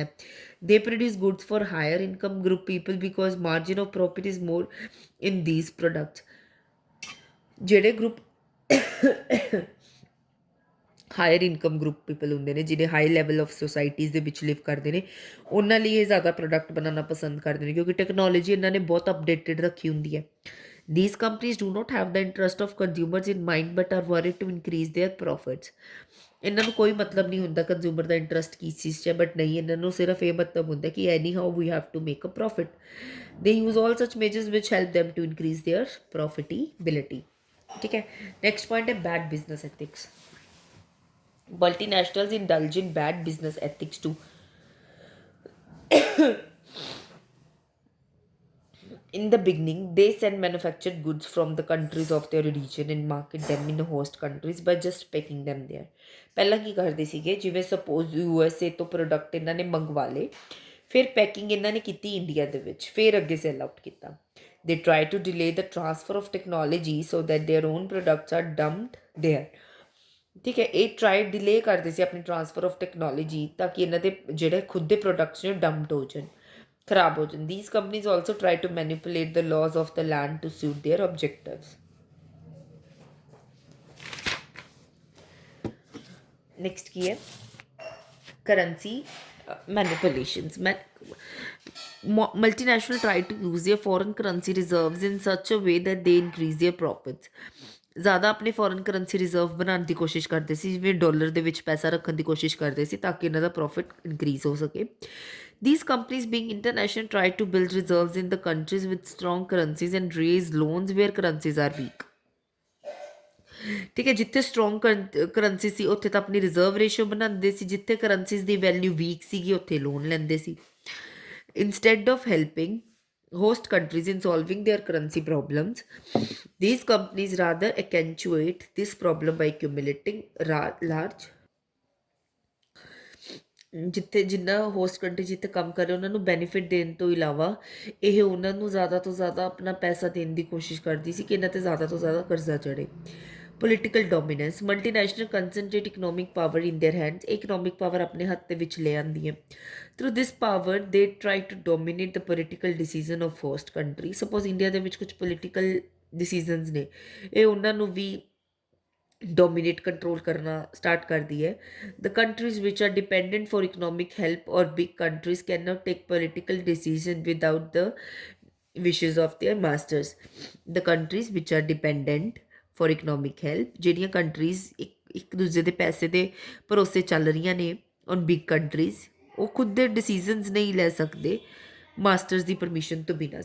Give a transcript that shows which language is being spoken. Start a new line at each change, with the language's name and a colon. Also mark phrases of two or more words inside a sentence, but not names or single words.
English: They produce goods for higher income group people because margin of profit is more in these products.
Punjabi: ਜਿਹੜੇ ਗਰੁੱਪ
English: higher income group people
Punjabi: ਹੁੰਦੇ ਨੇ, ਜਿਹੜੇ
English: high level of societies
Punjabi: ਦੇ ਵਿੱਚ ਲਿਵ ਕਰਦੇ ਨੇ, ਉਹਨਾਂ ਲਈ ਇਹ ਜ਼ਿਆਦਾ ਪ੍ਰੋਡਕਟ ਬਣਾਉਣਾ ਪਸੰਦ ਕਰਦੇ ਨੇ, ਕਿਉਂਕਿ ਟੈਕਨੋਲੋਜੀ ਇਹਨਾਂ ਨੇ ਬਹੁਤ ਅਪਡੇਟਡ ਰੱਖੀ ਹੁੰਦੀ ਹੈ।
English: These companies do not have the interest of consumers in mind but are worried to increase their profits.
Punjabi: ਇਹਨਾਂ ਨੂੰ ਕੋਈ ਮਤਲਬ ਨਹੀਂ ਹੁੰਦਾ ਕੰਜ਼ਿਊਮਰ ਦਾ ਇੰਟਰਸਟ ਕਿਸ ਚੀਜ਼ 'ਚ ਹੈ, ਬਟ ਨਹੀਂ, ਇਹਨਾਂ ਨੂੰ ਸਿਰਫ ਇਹ ਮਤਲਬ ਹੁੰਦਾ ਕਿ
English: anyhow we have to make a profit. They use all such measures which help them to increase their profitability.
Punjabi: ਠੀਕ ਹੈ।
English: Next point ਹੈ bad business ethics. Multinationals indulge in bad business ethics too. In the beginning, they send manufactured goods from the countries of their origin and market them in host countries by just packing them there.
Punjabi: ਪਹਿਲਾਂ ਕੀ ਕਰਦੇ ਸੀਗੇ, ਜਿਵੇਂ ਸਪੋਜ਼ USA ਤੋਂ ਪ੍ਰੋਡਕਟ ਇਹਨਾਂ ਨੇ ਮੰਗਵਾ ਲਏ, ਫਿਰ ਪੈਕਿੰਗ ਇਹਨਾਂ ਨੇ ਕੀਤੀ ਇੰਡੀਆ ਦੇ ਵਿੱਚ, ਫਿਰ ਅੱਗੇ
English: sell out
Punjabi: ਕੀਤਾ।
English: They try to delay the transfer of technology so that their own products are dumped there.
Punjabi: ਠੀਕ ਹੈ। ਇਹ
English: try delay
Punjabi: ਕਰਦੇ ਸੀ ਆਪਣੀ
English: transfer of technology
Punjabi: ਤਾਂ ਕਿ ਇਹਨਾਂ ਦੇ ਜਿਹੜੇ ਖੁਦ ਦੇ ਪ੍ਰੋਡਕਟਸ ਨੇ ਡੰਪਡ ਹੋ ਜਾਣ।
Hindi: खराब हो जाए.
English: These companies also try to manipulate the laws of the land to suit their objectives. Next
Hindi: की है
English: currency manipulations. Multinational try to use their foreign currency reserves in such a way that they increase their profits.
Punjabi: ਜ਼ਿਆਦਾ ਆਪਣੇ
English: foreign currency reserve
Punjabi: ਬਣਾਉਣ ਦੀ ਕੋਸ਼ਿਸ਼ ਕਰਦੇ ਸੀ, ਜਿਵੇਂ ਡਾਲਰ ਦੇ ਵਿੱਚ ਪੈਸਾ ਰੱਖਣ ਦੀ ਕੋਸ਼ਿਸ਼ ਕਰਦੇ ਸੀ ਤਾਂ ਕਿ ਇਹਨਾਂ ਦਾ
English: profit increase
Punjabi: ਹੋ ਸਕੇ.
English: These companies being international try to build reserves in the countries with strong currencies and raise loans where currencies are weak.
Punjabi: ਠੀਕ ਹੈ, ਜਿੱਥੇ
English: strong currency
Punjabi: ਸੀ ਉੱਥੇ ਤਾਂ ਆਪਣੀ
English: reserve ratio
Punjabi: ਬਣਾਉਂਦੇ ਸੀ, ਜਿੱਥੇ ਕਰੰਸੀਜ਼ ਦੀ
English: value weak
Punjabi: ਸੀਗੀ ਉੱਥੇ ਲੋਨ ਲੈਂਦੇ ਸੀ.
English: instead of helping host countries in solving their currency problems, these companies rather accentuate this problem by accumulating large
Punjabi: ਜਿੱਥੇ ਜਿੰਨਾ
English: host country
Punjabi: ਜਿੱਥੇ ਕੰਮ ਕਰ ਰਹੇ ਉਹਨਾਂ ਨੂੰ ਬੈਨੀਫਿਟ ਦੇਣ ਤੋਂ ਇਲਾਵਾ ਇਹ ਉਹਨਾਂ ਨੂੰ ਜ਼ਿਆਦਾ ਤੋਂ ਜ਼ਿਆਦਾ ਆਪਣਾ ਪੈਸਾ ਦੇਣ ਦੀ ਕੋਸ਼ਿਸ਼ ਕਰਦੀ ਸੀ ਕਿ ਇਹਨਾਂ 'ਤੇ ਜ਼ਿਆਦਾ ਤੋਂ ਜ਼ਿਆਦਾ ਕਰਜ਼ਾ ਚੜ੍ਹੇ.
English: Political dominance multinational concentrate economic power in their hands. Economic power
Punjabi: ਆਪਣੇ ਹੱਥ ਦੇ ਵਿੱਚ ਲੈ ਆਉਂਦੀ ਹੈ.
English: Through this power they try to dominate the political decision of host country.
Punjabi: ਸਪੋਜ਼ ਇੰਡੀਆ ਦੇ ਵਿੱਚ ਕੁਝ
English: political decisions
Punjabi: ਨੇ, ਇਹ ਉਹਨਾਂ ਨੂੰ ਵੀ
Hindi: डोमिनेट कंट्रोल करना स्टार्ट कर दी है.
English: The countries which are dependent for economic help or big countries cannot take political decision without the wishes of their masters. The countries which are dependent for economic help,
Punjabi: ਜਿਹੜੀਆਂ ਕੰਟਰੀਜ਼ ਇੱਕ ਦੂਜੇ ਦੇ ਪੈਸੇ ਦੇ ਭਰੋਸੇ ਚੱਲ ਰਹੀਆਂ ਨੇ
English: on big countries,
Punjabi: ਉਹ ਖੁਦ ਦੇ ਡਿਸੀਜ਼ਨਸ ਨਹੀਂ ਲੈ ਸਕਦੇ ਮਾਸਟਰਸ ਦੀ ਪਰਮਿਸ਼ਨ ਤੋਂ ਬਿਨਾਂ.